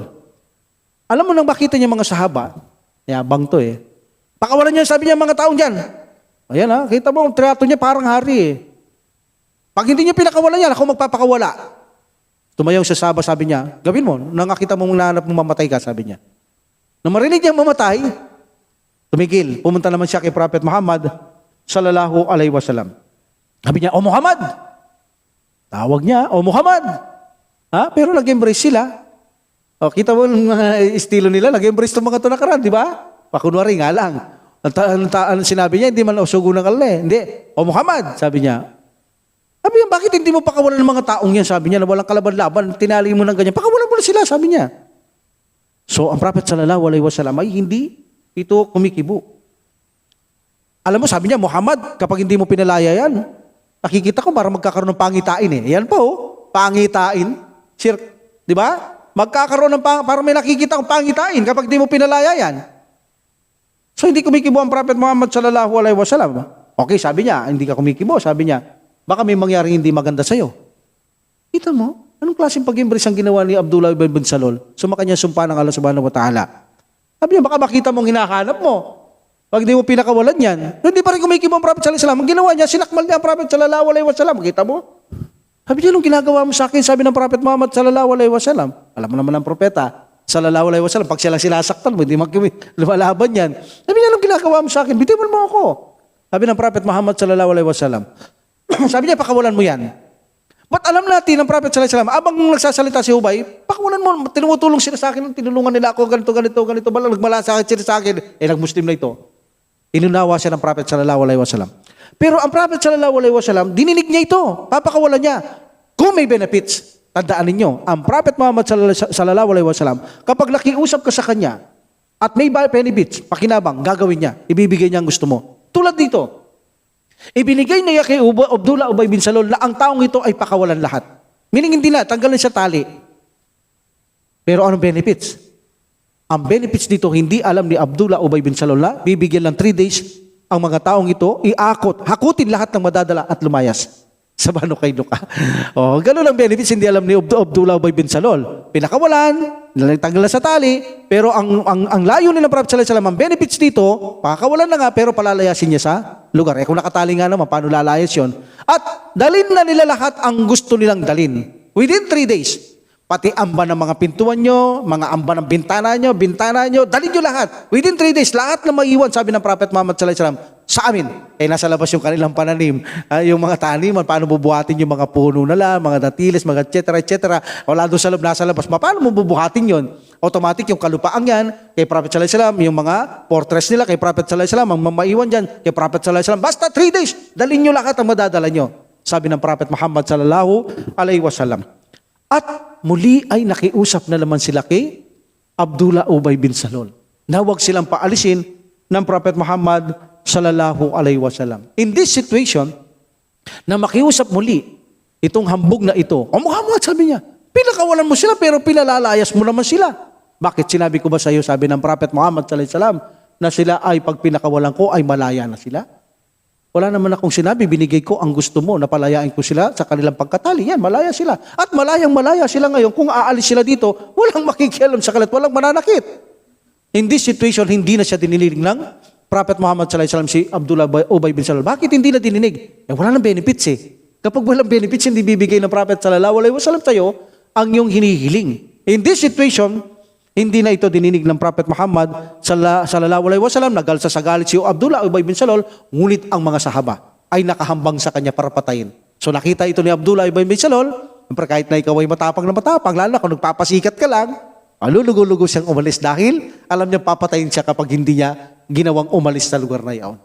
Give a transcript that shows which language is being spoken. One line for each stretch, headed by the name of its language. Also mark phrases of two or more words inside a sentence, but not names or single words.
Filipino: Alam mo nang makita niya mga sahaba, yabang to pakawalan niya, sabi niya mga taong dyan. Ayan kita mo, ang trato niya parang hari Pag hindi niya pinakawalan yan, ako magpapakawala. Tumayaw sa Saba, sabi niya, gawin mo, nang nakita mong nanap mong mamatay ka, sabi niya. Nang marinig niyang mamatay, tumigil. Pumunta naman siya kay Prophet Muhammad
Arabic: صلى الله عليه وسلم.
Filipino: Sabi niya, Muhammad! Tawag niya, Muhammad! Pero nag-embrace sila. Kita mo mga estilo nila, nag-embrace itong mga tunakaran, di ba? Pakunwari nga lang. Ang sinabi niya, hindi man usugo ng Allah Hindi, Muhammad! Sabi niya. Sabi niya, bakit hindi mo pakawalan ng mga taong yan? Sabi niya, na walang kalaban-laban, tinali mo ng ganyan. Pakawalan mo na sila, sabi niya. So, ang Prophet
Arabic: صلى الله عليه وسلم
Filipino: ay hindi ito kumikibo. Alam mo, sabi niya, Muhammad, kapag hindi mo pinalaya yan, nakikita ko para magkakaroon ng pangitain Yan pa pangitain. Sir, di ba? Magkakaroon ng para may nakikita kong pangitain kapag hindi mo pinalaya yan. So, hindi kumikibo ang Prophet Muhammad
Arabic: صلى الله عليه وسلم.
Filipino: Okay, sabi niya, hindi ka kumikibo, sabi niya, baka may mangyaring hindi maganda sa'yo. Kita mo, anong klaseng pag-embrace ang ginawa ni Abdullah bin Salul? Sumakanya sumpa ng Allah
Arabic: سبحانه وتعالى.
Filipino: Sabi niya, baka makita mong hinahanap mo. Pag di mo pinakawalan yan, hindi pa rin kumikibo ang Prophet
Arabic: صلى الله عليه وسلم.
Filipino: Ang ginawa niya, sinakmal niya ang Prophet
Arabic: صلى الله عليه وسلم.
Filipino: Kita mo? Sabi niya, anong ginagawa mo sa akin? Sabi ng Prophet Muhammad
Arabic: صلى الله عليه وسلم.
Filipino: Alam mo naman ang propeta,
Arabic: صلى الله عليه وسلم.
Filipino: Pag sila sinasaktan mo, hindi lumalaban yan. Sabi niya, anong ginagawa mo sa akin? Bitiwan mo ako. Sabi ng Prophet Muhammad
Arabic: صلى الله عليه وسلم.
Filipino: Sabi niya, pakawalan mo yan. Ba't alam natin ng Prophet
Arabic: صلى الله عليه وسلم,
Filipino: abang nagsasalita si Ubay, pakawalan mo, tinutulong sila sa akin, tinulungan nila ako, ganito, balang nagmalasakit sila sa akin. Nag-Muslim na ito. Inunawa siya ng Prophet
Arabic: صلى الله عليه وسلم.
Filipino: Pero ang Prophet
Arabic: صلى الله عليه وسلم,
Filipino: dininig niya ito, papakawalan niya. Kung may benefits, tandaan ninyo, ang Prophet Muhammad
Arabic: صلى الله عليه وسلم,
Filipino: kapag nakiusap ka sa kanya, at may benefits, pakinabang, gagawin niya, ibibigay niya ang gusto mo. Tulad dito, ibinigay niya kay Abdullah Ubay bin Salul na ang taong ito ay pakawalan lahat. Meaning hindi na, tanggalin siya tali. Pero anong benefits? Ang benefits dito, hindi alam ni Abdullah Ubay bin Salul na bibigyan ng 3 days ang mga taong ito, hakutin lahat ng madadala at lumayas sa Banu Qaynuqa. Ganun ang benefits, hindi alam ni Abdullah Ubay bin Salul. Pinakawalan, tanggal na sa tali, pero ang layo ni ng Prophet
Arabic: صلى الله عليه وسلم,
Filipino: ang benefits dito, pakakawalan na nga, pero palalayasin niya sa lugar. Kung nakatali nga naman, paano lalayas yun? At dalin na nila lahat ang gusto nilang dalin.
English: Within 3 days.
Filipino: Pati amba ng mga pintuan nyo, mga amba ng bintana nyo, dalin nyo lahat.
English: Within 3 days,
Filipino: lahat na maiwan, sabi ng Prophet Muhammad
Arabic: صلى الله عليه وسلم,
Filipino: sa amin. Nasa labas yung kanilang pananim. Yung mga taniman, paano bubuhatin yung mga puno nila, mga datiles, mga etc. Wala doon sa loob, nasa labas. Paano mo bubuhatin yun? Automatic yung kalupaan yan, kay Prophet
Arabic: صلى الله عليه وسلم,
Filipino: yung mga fortress nila, kay Prophet
Arabic: صلى الله عليه وسلم,
Filipino: ang mamaiwan dyan, kay Prophet
Arabic: صلى الله عليه وسلم.
Filipino: Basta 3 days, dalin nyo lahat ang madadala nyo. Sabi ng Prophet Muhammad
Arabic: صلى الله عليه وسلم.
Filipino: At muli ay nakiusap na naman sila kay Abdullah Ubay bin Salul. Na huwag silang paalisin ng Prophet Muhammad
Arabic: صلى الله عليه وسلم.
English: In this situation,
Filipino: na makiusap muli itong hambog na ito, Muhammad, sabi niya, pinakawalan mo sila pero pinalalayas mo naman sila. Bakit? Sinabi ko ba sa iyo, sabi ng Prophet Muhammad
Arabic: صلى الله عليه وسلم,
Filipino: na sila ay pag pinakawalan ko ay malaya na sila? Wala naman akong sinabi, binigay ko ang gusto mo, napalayain ko sila sa kanilang pagkatali. Yan, malaya sila. At malayang-malaya sila ngayon. Kung aalis sila dito, walang makikialam sa kalat, walang mananakit.
English: In this situation,
Filipino: hindi na siya dinilig ng Prophet Muhammad
Arabic: صلى الله عليه وسلم
Filipino: si Abdullah Ubay bin Salul. Bakit hindi na dininig? Wala nang benefits eh. Kapag walang benefits, hindi bibigay ng Prophet
Arabic: صلى الله عليه وسلم
Filipino: sa'yo ang iyong hinihiling.
English: In this situation,
Filipino: hindi na ito dininig ng Prophet Muhammad
Arabic: صلى الله عليه وسلم.
Filipino: Nagalsa sa galit si Abdullah Ubay bin Salul, ngunit ang mga sahaba ay nakahambang sa kanya para patayin. So nakita ito ni Abdullah Ubay bin Salul, kahit na ikaw ay matapang na matapang, lalo na kung nagpapasikat ka lang, lugo-lugo siyang umalis dahil alam niya papatayin siya kapag hindi niya ginawang umalis sa lugar na iyon.